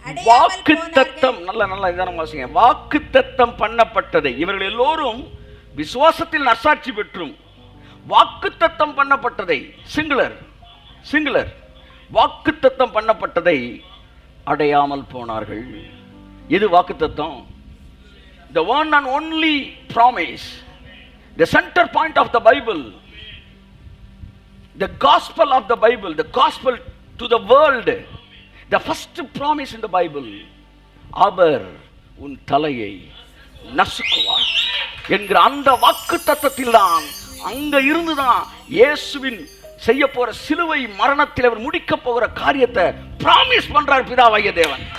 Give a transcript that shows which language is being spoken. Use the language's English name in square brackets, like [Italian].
[Tamil] வாக்குத்தத்தம் நல்ல இதான வாசிங்க. வாக்குத்தத்தம் பண்ணப்பட்டதை இவர்கள் எல்லோரும் விசுவாசத்தில் நற்சாட்சி பெற்றும் வாக்குத்தத்தம் பண்ணப்பட்டதை, சிங்குலர் வாக்குத்தத்தம் பண்ணப்பட்டதை அடையாமல் போனார்கள். இது வாக்குத்தத்தம். [English] The one and only promise, the center point of the Bible, the gospel of the Bible, the gospel to the world, the first promise in the Bible. [Tamil] அவர் உன் தலையை நசுக்குவார் என்கிற அந்த வாக்குத்தத்தத்தில் தான், அங்க இருந்துதான் இயேசுவின் செய்ய போற சிலுவை மரணத்தில் அவர் முடிக்க போகிற காரியத்தை பிராமிஸ் பண்றார் பிதாவாகிய தேவன்.